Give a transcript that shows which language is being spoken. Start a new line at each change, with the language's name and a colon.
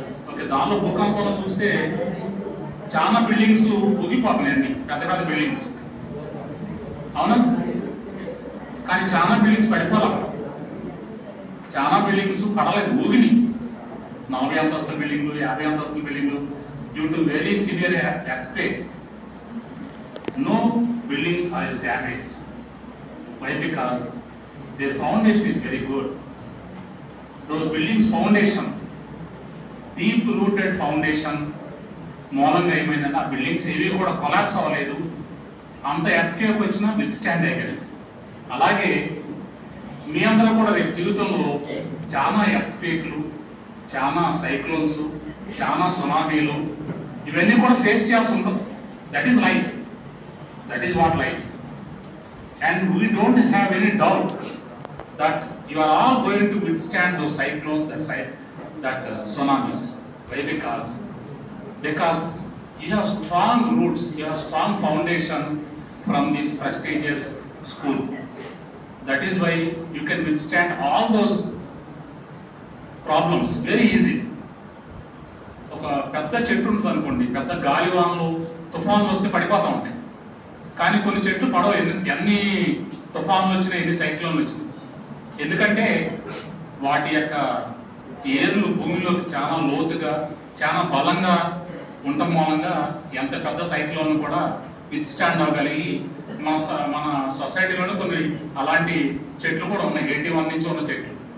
Telugu: Okay, దానిలో భూకంపంలో చూస్తే చాలా బిల్డింగ్స్ ఊగిపోతున్నాయి, అన్ని పెద్ద పెద్ద బిల్డింగ్స్, అవునా? కానీ చాలా బిల్డింగ్స్ పడిపోవాలి, చాలా బిల్డింగ్స్ పడలేదు, ఊగిని. 40 అంతస్తుల బిల్డింగ్లు, 50 అంతస్తుల బిల్డింగ్లు,
English: Due to very severe earthquake. No building is damaged. Why? Because their foundation is very good. Those buildings' foundation, deep rooted foundation,
Telugu: మూలంగా ఏమైందంటే ఆ బిల్డింగ్స్ ఏవి కూడా కొలాప్స్ అవ్వలేదు, అంత ఎర్త్క్వేక్ వచ్చినా విత్స్టాండ్ అయ్యారు. అలాగే మీ అందరూ కూడా రేపు జీవితంలో చాలా ఎర్త్క్వేక్లు, చాలా సైక్లోన్స్, చాలా సునామీలు, ఇవన్నీ కూడా ఫేస్ చేయాల్సి ఉంటుంది.
English: That is life. That is what life. And we don't have any doubt that you are all going to withstand those cyclones, that tsunamis. Why? Because you have strong roots, you have strong foundation from this prestigious school. That is why you can withstand all those problems very easy.
Telugu: ఒక పెద్ద చెట్టు ఉంటుంది అనుకోండి, పెద్ద గాలివానలు, తుఫాన్లు వస్తే పడిపోతూ ఉంటాయి. కానీ కొన్ని చెట్లు పడవ, ఎన్ని తుఫాన్లు వచ్చినాయి, ఎన్ని సైక్లోన్లు వచ్చినాయి, ఎందుకంటే వాటి యొక్క ఏర్లు భూమిలోకి చాలా లోతుగా, చాలా బలంగా ఉండటం మూలంగా ఎంత పెద్ద సైక్లోన్ కూడా విత్స్టాండ్ అవ్వగలిగి మన సొసైటీలోనే కొన్ని అలాంటి చెట్లు కూడా ఉన్నాయి, 81 నుంచి ఉన్న చెట్లు.